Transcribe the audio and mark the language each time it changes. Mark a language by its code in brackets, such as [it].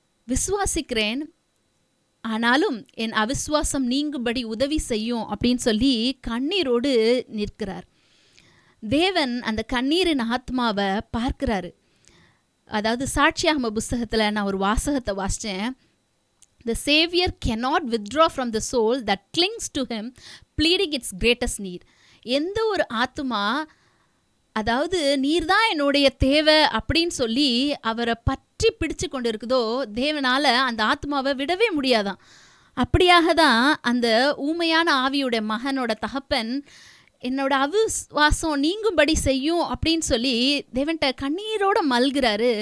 [ta] விசுவாசிக்கிறேன், ஆனாலும் என் அவிசுவாசம் நீங்கும்படி உதவி செய்யும் அப்படின்னு சொல்லி கண்ணீரோடு நிற்கிறார். தேவன் அந்த கண்ணீரின் ஆத்மாவை பார்க்கிறாரு. அதாவது சாட்சியாகம புஸ்தகத்தில் நான் ஒரு வாசகத்தை வாசித்தேன். [en] The Savior cannot withdraw from the soul that clings to him, pleading its greatest need. [ta] எந்த ஒரு ஆத்மா, அதாவது நீர்தான் என்னுடைய தேவை அப்படின்னு சொல்லி அவரை பற்றி பிடிச்சு கொண்டு இருக்குதோ, தேவனால் அந்த ஆத்மாவை விடவே முடியாதான். அப்படியாக தான் அந்த ஊமையான ஆவியுடைய மகனோட தகப்பன் என்னோட அவிசுவாசம் நீங்கும்படி செய்யும் அப்படின்னு சொல்லி தேவன்கிட்ட கண்ணீரோடு மல்கிறாரு.